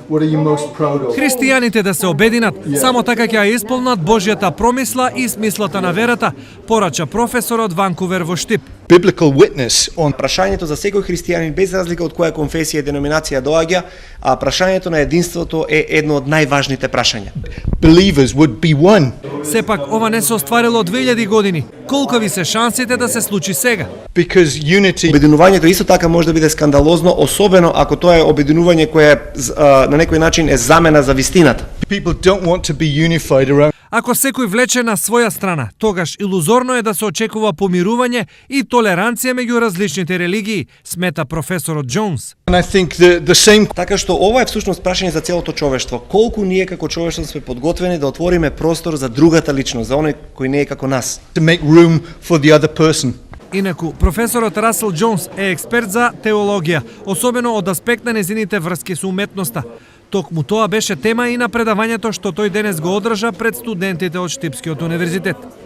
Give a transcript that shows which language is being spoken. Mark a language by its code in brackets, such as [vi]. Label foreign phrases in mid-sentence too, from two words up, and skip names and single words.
[en] What are you most proud of? [mk] Христијаните да се обединат, само така ќе ја исполнат Божјата промисла и смислата на верата, порача професорот Ванкувер во Штип. [en] Biblical witness on [mk] Прашањето за секој христијанин без разлика од која конфесија и деноминација доаѓа, а прашањето на единството е едно од најважните прашања. [en] believers would be one. [mk] Сепак ова не се остварило 2000 години. Колкови се шансите да се случи сега? [en] Because unity [mk] Обединувањето исто така може да биде скандалозно, особено ако тоа е обединување кое на некој начин е замена за вистината. [en] people don't want to be unified around [mk] Ако секој влече на своја страна, тогаш илузорно е да се очекува помирување и толеранција меѓу различните религии, смета професорот Джонс. [en] and I think the same [mk] Така што ова е всушност прашање за целото човештво. Колку ние како човештво сме подготвени да отвориме простор за другата личност, за оној кој не е како нас. [en] to make room for the other person. [mk] Инаку, професорот Расел Джонс е експерт за теологија, особено од аспект на незините врски со уметноста. Токму тоа беше тема и на предавањето што тој денес го одржа пред студентите од Штипскиот универзитет.